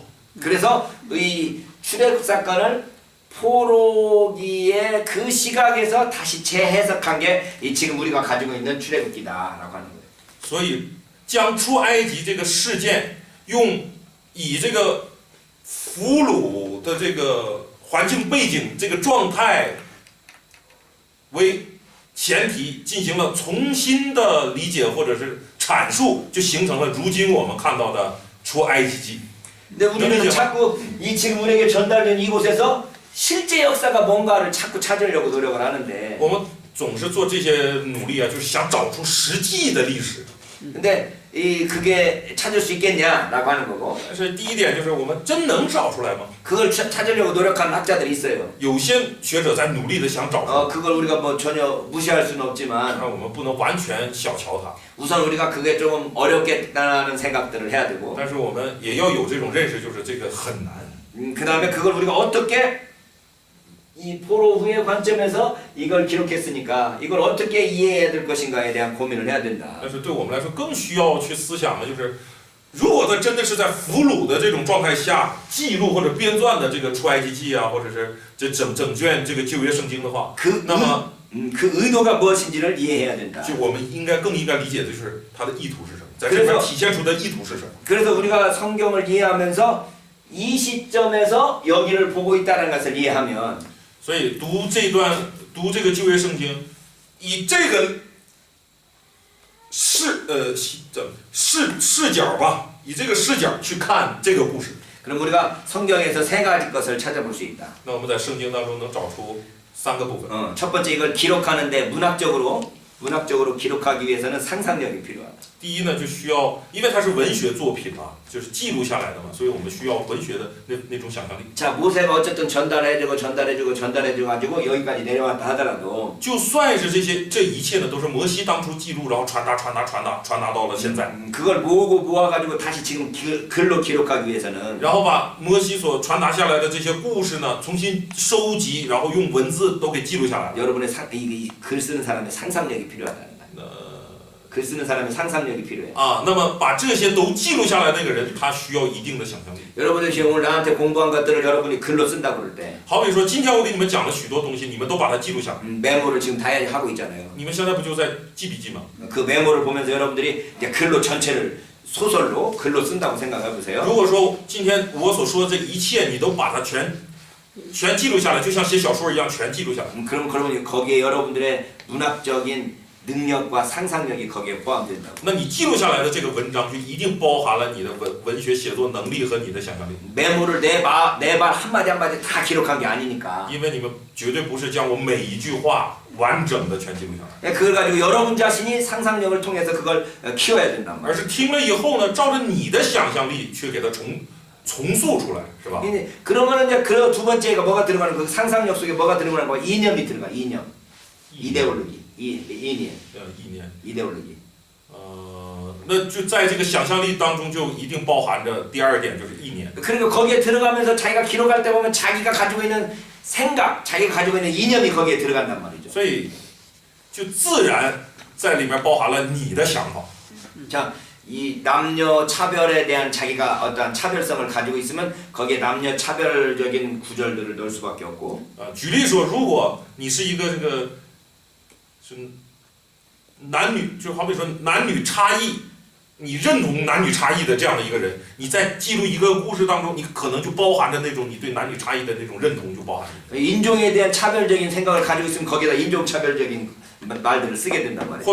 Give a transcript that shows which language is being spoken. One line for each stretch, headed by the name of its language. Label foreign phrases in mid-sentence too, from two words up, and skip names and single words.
Korean: 그래서 이 출애굽 사건을 포로기의 그 시각에서 다시 재해석한 게 이 지금 우리가 가지고 있는 출애굽기다라고 하는 거예요.
Chinese: 所以，将出埃及这个事件，以这个俘虏的这个环境背景、这个状态为前提，进行了重新的理解或者是阐述，就形成了如今我们看到的出埃及记。
Korean: 근데 우리는 자꾸 이 지금 우리에게 전달된 이곳에서 실제 역사가 뭔가를 자꾸 찾으려고 노력을 하는데
Chinese: 我们总是做这些努力啊，就是想找出实际的历史。
Korean: 근데 그게 찾을 수 있겠냐라고 하는 거고
Chinese: 但是第一点就是我们真能找出来吗？
Korean: 그걸 찾으려고 노력하는 학자들이 있어요.
Chinese: 有些学者在努力的想找出来，
Korean: 그걸 우리가 뭐 전혀 무시할 수는 없지만
Chinese: 那我们不能完全小瞧它。
Korean: 우선 우리가 그게 조금 어렵겠다는 생각들을 해야 되고
Chinese: 但是我们也要有这种认识，就是这个很难。
Korean: 그 다음에 그걸 우리가 어떻게 이 포로 후의 관점에서 이걸 기록했으니까 이걸 어떻게 이해해야 될 것인가에 대한 고민을 해야 된다.
Chinese: 但是对我们来说，更需要去思想的就是，如果他真的是在俘虏的这种状态下记录或者编撰的这个出埃及记啊，或者是这整卷这个旧约圣经的话，那么
Korean: 그 의도가 무엇인지를 이해해야 된다.
Chinese: 就我们更应该理解的就是它的意图是什么，在这边体现出的意图是什么。
Korean: 그래서 우리가 성경을 이해하면서 이 시점에서 여기를 보고 있다는 것을 이해하면
Chinese: 所以读这个旧约圣经，以这个视角吧，以这个视角去看这个故事。
Korean: 그럼 우리가 성경에서 세 가지 것을 찾아볼 수 있다.
Chinese: 那我们在圣经当中能找出3个部分。
Korean: 첫 번째 이걸 기록하는데 문학적으로 문학적으로 기록하기 위해서는 상상력이 필요하다.
Chinese: 第一呢，就需要，因为它是文学作品嘛，就是记录下来的嘛，所以我们需要文学的那种想象力。
Korean: 자, 모세가 어쨌든 전달해주고 가지고 여기까지 내려왔다 하더라도
Chinese: 就算是这一切呢，都是摩西当初记录，然后传达到了现在，
Korean: 그걸 모아가지고 다시 지금 글로 기록하기 위해서는
Chinese: 然后把摩西所传达下来的这些故事呢，重新收集，然后用文字都给记录下来。
Korean: 여러분의 글 쓰는 사람의 상상력이 필요하다는 거예요. 글 쓰는 사람의 상상력이 필요해.
Chinese: 啊，那么把这些都记录下来，那个人他需要一定的想象力。
Korean: 여러분들 지금 오늘 나한테 공부한 것들을 여러분이 글로 쓴다 그럴 때
Chinese: 好比说，今天我给你们讲了许多东西，你们都把它记录下来。
Korean: 메모를 지금 다 하고 있잖아요.
Chinese: 你们现在不就在记笔记吗？
Korean: 그 메모를 보면서 여러분들이 이제 글로 전체를 소설로 글로 쓴다고 생각해 보세요.
Chinese: 如果说今天我所说的这一切，你都把它全记录下来，就像写小说一样，全记录下来。
Korean: 그러면 거기에 여러분들의 문학적인 능력과 상상력이 거기에 포함된다.
Chinese: 那你记录下来的这个文章，就一定包含了你的文学写作能力和你的想象力。
Korean: 메모를 내 말 한마디 한마디 다 기록한 게 아니니까.
Chinese: 因为你们绝对不是将我每一句话完整的全记录下来，
Korean: 그걸 가지고 여러분 자신이 상상력을 통해서 그걸 키워야 된단
Chinese: 而
Korean: 말이에요.
Chinese: 是听了以后呢，照着你的想象力去给它重塑出来，是吧？
Korean: 그러면 이제 그 두 번째가 뭐가 들어가는 그 상상력 속에 뭐가 들어가는 거야? 이념이 들어가. 이념. 이데올로기. 이념.
Chinese: 意念。
Korean: 이데올로기.
Chinese: 那就在这个想象力当中，就一定包含着第二点，就是意念。
Korean: 그리고 거기에 들어가면서 자기가 기록할 때 보면 자기가 가지고 있는 생각, 자기가 가지고 있는 이념이 거기에 들어간단 말이죠.
Chinese: 所以就自然在里面包含了你的想法。
Korean: 자, 이 남녀 차별에 대한 자기가 어떠한 차별성을 가지고 있으면 거기에 남녀 차별적인 구절들을 넣을 수밖에 없고.
Chinese: 举例说，如果你是一个是男女，就好比说男女差异，你认同男女差异的这样的一个人，你在记录一个故事当中，你可能就包含着那种你对男女差异的那种认同，就包含着。
Korean: 인종에 대한 차별적인 생각을 가지고 있으면 거기다 인종 차별적인 말들을 쓰게 된단 말이에요.